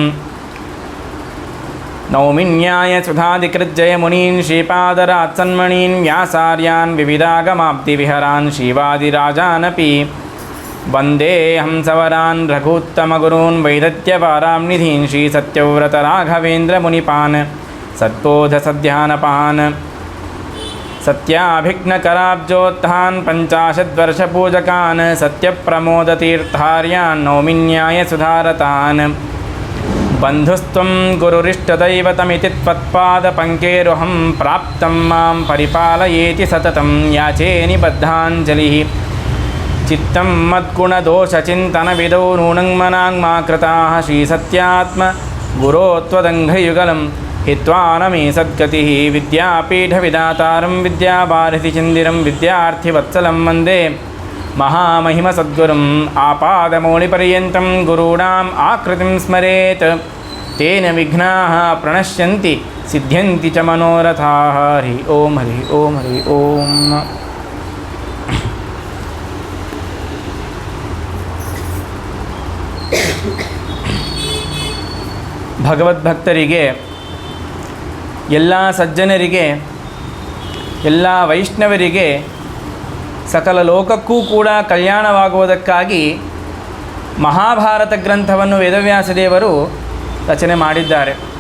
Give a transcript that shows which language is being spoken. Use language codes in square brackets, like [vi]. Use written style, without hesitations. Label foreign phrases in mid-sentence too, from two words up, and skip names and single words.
[sa] ನೌಮಿನ್ಯಾಯ ಸುಧಾಧಿಕೃಜ್ಜಯ ಮುನೀನ್ ಶ್ರೀಪಾದರಾತ್ಸನ್ಮಣೀನ್ ವ್ಯಾಸಾರ್ಯಾನ್ ವಿವಿಧಾಗಮಾಬ್ಧಿವಿಹರಾನ್ ಶ್ರೀವಾದಿರಾಜಾನಪಿ ವಂದೇ ಹಂಸವರಾನ್ ರಘೂತ್ತಮಗುರೂನ್ ವೈದತ್ಯಪಾರಾಂ ನಿಧೀನ್ ಶ್ರೀಸತ್ಯವ್ರತರಾಘವೇಂದ್ರ ಮುನಿಪಾನ್ ಸತ್ಬೋಧಸಧ್ಯಾನಪಾನ್ ಸತ್ಯಾಭಿಘ್ನಕರಾಬ್ಜೋತ್ಥಾನ್ ಪಂಚಾಶದ್ವರ್ಷಪೂಜಕಾನ್ ಸತ್ಯಪ್ರಮೋದತೀರ್ಥಾರ್ಯಾನ್ ನೌಮಿನ್ಯಾಯ ಸುಧಾರತಾನ್. ಬಂಧುಸ್ತ್ವಂ ಗುರುರಿಷ್ಟದೈವತಮಿತಿ ತ್ವತ್ಪಾದಪಂಕೇರುಹಂ ಪ್ರಾಪ್ತಂ ಮಾಂ ಪರಿಪಾಲಯೇತಿ ಸತತಂ ಯಾಚೇ ನಿಬದ್ಧಾಂಜಲಿಃ. ಚಿತ್ತಂ ಮದ್ಗುಣದೋಷಚಿಂತನವಿದೋ ನೂನಂ ಮನಾಂಗ್ಮಾ ಕೃತಾಃ ಶ್ರೀಸತ್ಯಾತ್ಮ ಗುರೋ ತ್ವದಂಘಯುಗಲಂ ಹಿತ್ವಾ ನಮೇ ಸದ್ಗತಿಃ. ವಿದ್ಯಾಪೀಠವಿದಾತಾರಂ ವಿದ್ಯಾವಾರಿಧಿಚಂದಿರಂ ವಿದ್ಯಾರ್ಥಿವತ್ಸಲಂ ವಂದೇ ಮಹಾಮಹಿಮಸದ್ಗುರುಂ. ಆಪಾದಮೌಳಿಪರ್ಯಂతం ಗುರುಣಾಂ ಆಕೃತಿಂ ಸ್ಮರೇತ್ ತೇನ ವಿಘ್ನಾಃ ಪ್ರಣಶ್ಯಂತಿ ಸಿದ್ಧ್ಯಂತಿ ಚ ಮನೋರಥಾಃ. ಹರಿ ಓಂ ಹರಿ ಓಂ ಹರಿ ಓಂ. [kn] ಭಗವದ್ಭಕ್ತರಿಗೆ, ಎಲ್ಲ ಸಜ್ಜನರಿಗೆ, ಎಲ್ಲ ವೈಷ್ಣವರಿಗೆ, ಸಕಲ ಲೋಕಕ್ಕೂ ಕೂಡ ಕಲ್ಯಾಣವಾಗುವುದಕ್ಕಾಗಿ ಮಹಾಭಾರತ ಗ್ರಂಥವನ್ನು ವೇದವ್ಯಾಸದೇವರು ರಚನೆ ಮಾಡಿದ್ದಾರೆ.